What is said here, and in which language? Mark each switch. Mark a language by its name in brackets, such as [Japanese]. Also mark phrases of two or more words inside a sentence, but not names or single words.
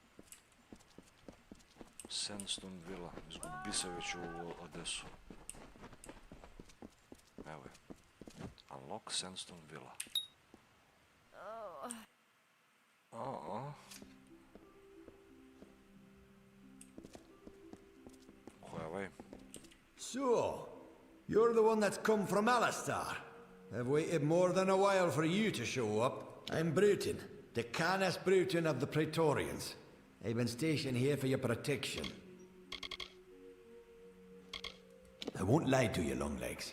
[Bosnian] Sandstone Villa. Izgubi se već u Odesu. Evo je. [English] Unlock Sandstone Villa. [Bosnian] Ko je ovaj? [English] So, you're the one that's come from Alistar. I've waited more than a while for you to show up. I'm Bruton, the Canis Bruton of the Praetorians. I've been stationed here for your protection. I won't lie to you, Longlegs.